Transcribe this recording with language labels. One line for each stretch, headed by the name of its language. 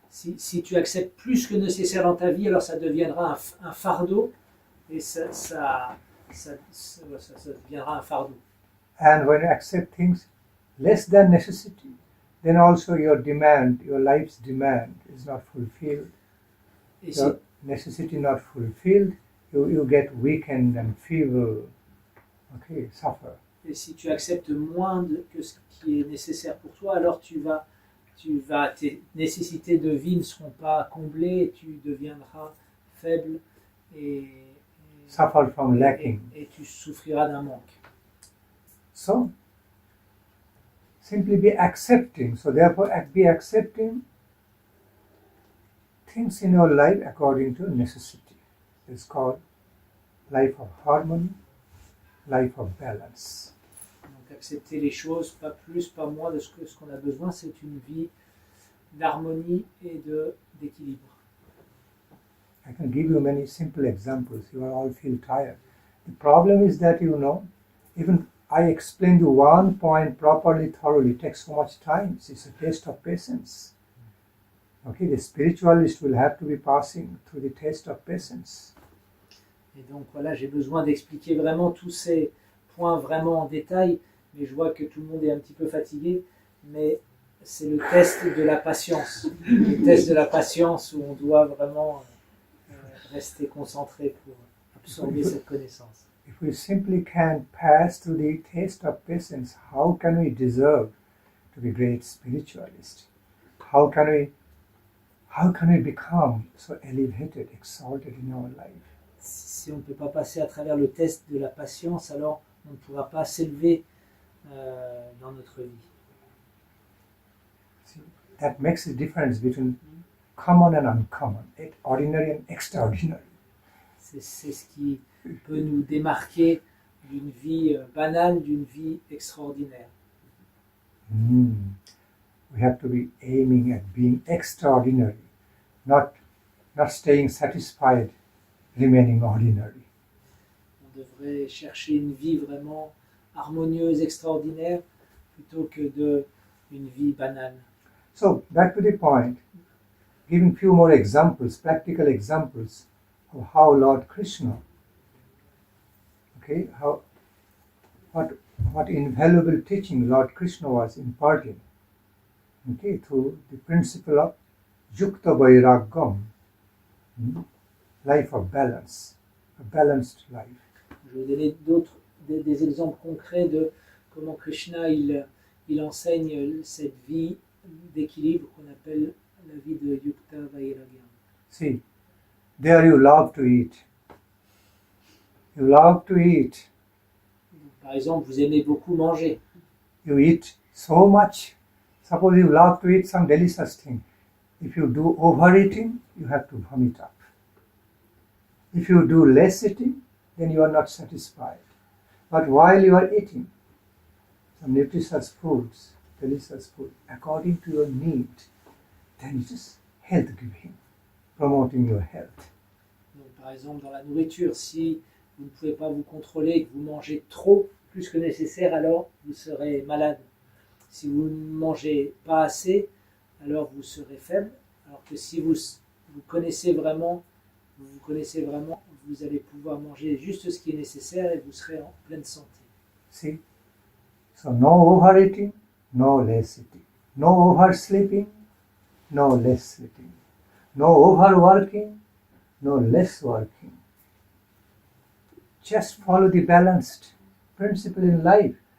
French: Si tu acceptes plus que nécessaire dans ta vie, alors ça deviendra un fardeau et ça deviendra un fardeau.
English: And when you accept things less than necessity, then also your life's demand is not fulfilled. Your necessity not fulfilled, you get weakened and feeble, okay, suffer.
French: Et si tu acceptes moins que ce qui est nécessaire pour toi, alors tes nécessités de vie ne seront pas comblées, tu deviendras faible et
English: suffer from lacking.
French: Et tu souffriras d'un manque.
English: So, simply be accepting. So therefore, be accepting things in your life according to necessity. It's called life of harmony, life of balance.
French: Donc accepter les choses, pas plus, pas moins de ce qu'on a besoin, c'est une vie d'harmonie et d'équilibre.
English: I can give you many simple examples. You all feel tired. The problem is that, even I explained you one point properly, thoroughly, it takes so much time. It's a test of patience. Okay, the spiritualist will have to be passing through the test of patience.
French: Et donc voilà, j'ai besoin d'expliquer vraiment tous ces points vraiment en détail, mais je vois que tout le monde est un petit peu fatigué, mais c'est le test de la patience. Le test de la patience où on doit vraiment rester concentré pour absorber cette connaissance.
English: If we simply can't pass through the test of patience, how can we deserve to be great spiritualists? How can we become so elevated, exalted in our life?
French: Si on ne peut pas passer à travers le test de la patience, alors on ne pourra pas s'élever dans notre vie.
English: See, that makes a difference between common and uncommon, ordinary and extraordinary.
French: C'est ce qui peut nous démarquer d'une vie banale, d'une vie extraordinaire.
English: we have to be aiming at being extraordinary, not staying satisfied, remaining ordinary.
French: On devrait chercher une vie vraiment harmonieuse, extraordinaire, plutôt que une vie banale.
English: So, back to the point, giving few more examples, practical examples of how Lord Krishna, okay, what invaluable teaching Lord Krishna was imparting, okay, through the principle of Yukta Vairagam, life of balance, a balanced life.
French: Je vais donner des exemples concrets de comment Krishna il enseigne cette vie d'équilibre qu'on appelle la vie de Yukta Vairagya.
English: See, there you love to eat. You love to eat.
French: Par exemple, vous aimez beaucoup manger.
English: You eat so much. Suppose you love to eat some delicious thing. If you do overeating, you have to vomit up. If you do less eating, then you are not satisfied. But while you are eating some nutritious foods, delicious food, according to your need, then it is health giving, promoting your health.
French: Donc, par exemple, dans la nourriture, si vous ne pouvez pas vous contrôler, que vous mangez trop, plus que nécessaire, alors vous serez malade. Si vous ne mangez pas assez, alors vous serez faible. Alors que si vous connaissez vraiment, vous allez pouvoir manger juste ce qui est nécessaire et vous serez en pleine santé.
English: See? So no overeating, no less eating. No oversleeping, no less sleeping. No overworking, no less working. Just follow the balanced principle in life.